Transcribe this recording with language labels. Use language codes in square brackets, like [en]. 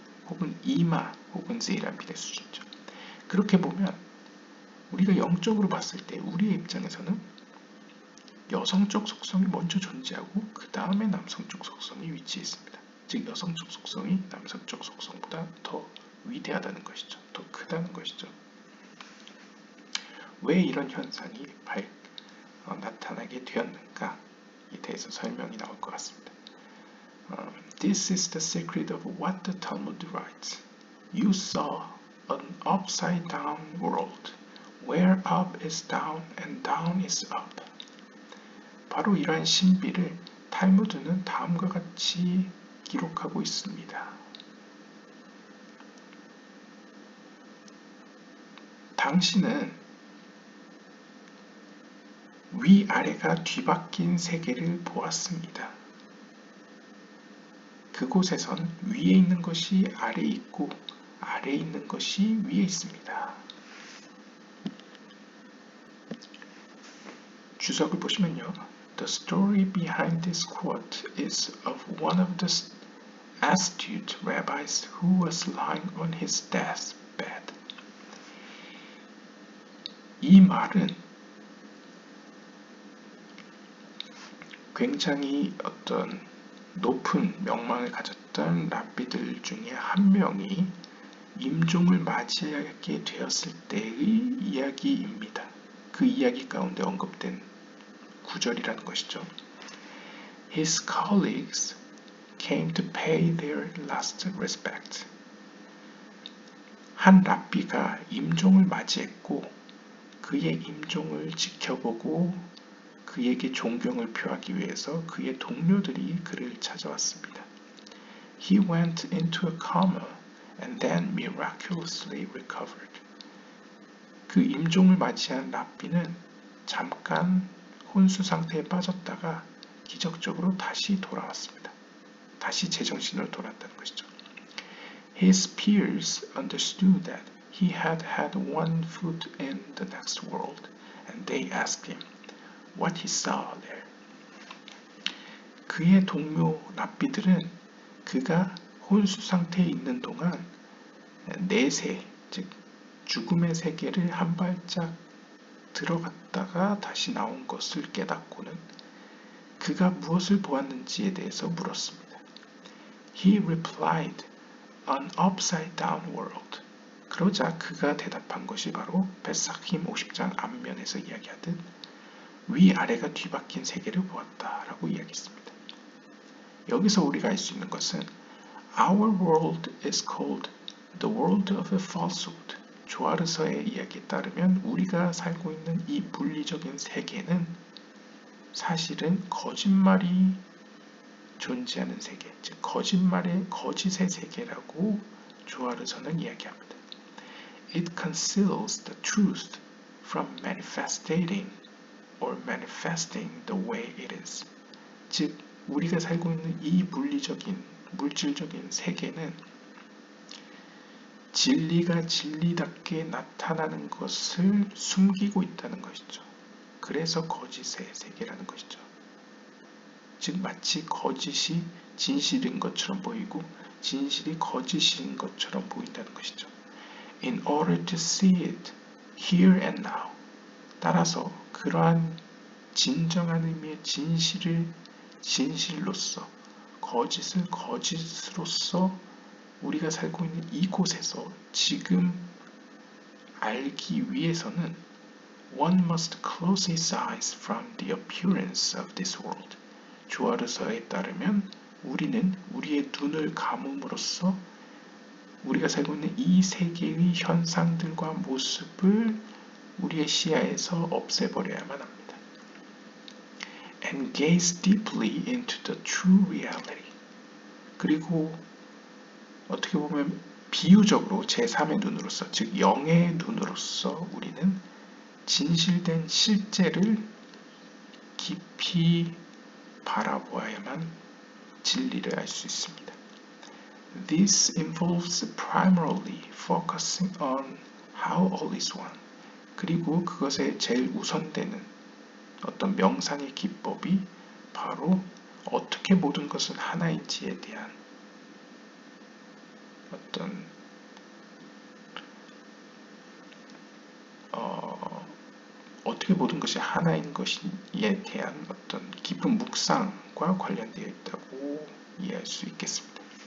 [ko] 혹은 이마 혹은 제이란핀의 수준이죠. 그렇게 보면 우리가 영적으로 봤을 때 우리의 입장에서는 여성적 속성이 먼저 존재하고 그 다음에 남성적 속성이 위치해 있습니다. 즉 여성적 속성이 남성적 속성보다 더 위대하다는 것이죠. 더 크다는 것이죠. 왜 이런 현상이 나타나게 되었는가에 대해서 설명이 나올 것 같습니다. [en] This is the secret of what the Talmud writes. You saw an upside down world, where up is down and down is up. [ko] 바로 이러한 신비를 탈무드는 다음과 같이 기록하고 있습니다. 당신은 위아래가 뒤바뀐 세계를 보았습니다. 그곳에선 위에 있는 것이 아래에 있고 아래에 있는 것이 위에 있습니다. 주석을 보시면요. [en] The story behind this quote is of one of the astute rabbis who was lying on his deathbed. [ko] 이 말은 굉장히 어떤 높은 명망을 가졌던 랍비들 중에 한 명이 임종을 맞이하게 되었을 때의 이야기입니다. 그 이야기 가운데 언급된 구절이라는 것이죠. [en] His colleagues came to pay their last respect. [ko] 한 랍비가 임종을 맞이했고 그의 임종을 지켜보고 그에게 존경을 표하기 위해서 그의 동료들이 그를 찾아왔습니다. [en] He went into a coma and then miraculously recovered. [ko] 그 임종을 맞이한 랍비는 잠깐 혼수 상태에 빠졌다가 기적적으로 다시 돌아왔습니다. 다시 제정신으로 돌아왔다는 것이죠. [en] His peers understood that he had had one foot in the next world, and they asked him what he saw there. [ko] 그의 동료 랍비들은 그가 혼수 상태에 있는 동안 내세, 즉 죽음의 세계를 한 발짝 들어갔다가 다시 나온 것을 깨닫고는 그가 무엇을 보았는지에 대해서 물었습니다. [en] He replied, an upside down world. [ko] 그러자 그가 대답한 것이 바로 베사킴 50장 앞면에서 이야기하듯 위아래가 뒤바뀐 세계를 보았다라고 이야기했습니다. 여기서 우리가 알 수 있는 것은 [en] Our world is called the world of a falsehood. [ko] 조아르서의 이야기에 따르면 우리가 살고 있는 이 물리적인 세계는 사실은 거짓말이 존재하는 세계, 즉 거짓의 세계라고 조아르서는 이야기합니다. [en] It conceals the truth from manifesting or manifesting the way it is. [ko] 즉 우리가 살고 있는 이 물질적인 세계는 진리가 진리답게 나타나는 것을 숨기고 있다는 것이죠. 그래서 거짓의 세계라는 것이죠. 즉 마치 거짓이 진실인 것처럼 보이고 진실이 거짓인 것처럼 보인다는 것이죠. [en] In order to see it here and now. [ko] 따라서 그러한 진정한 의미의 진실을 진실로서 거짓을 거짓으로서 우리가 살고 있는 이곳에서 지금 알기 위해서는 [en] one must close his eyes from the appearance of this world. [ko] 조아르서에 따르면 우리는 우리의 눈을 감음으로써 우리가 살고 있는 이 세계의 현상들과 모습을 우리의 시야에서 없애버려야만 합니다. [en] And gaze deeply into the true reality. [ko] 그리고 어떻게 보면 비유적으로 제3의 눈으로서, 즉 영의 눈으로서 우리는 진실된 실제를 깊이 바라보아야만 진리를 알 수 있습니다. [en] This involves primarily focusing on how all is one. [ko] 그리고 그것에 제일 우선되는 어떤 명상의 기법이 바로 어떻게 모든 것은 하나인지에 대한 어떤 어떻게 모든 것이 하나인 것이에 대한 어떤 깊은 묵상과 관련되어 있다고 이해할 수 있겠습니다.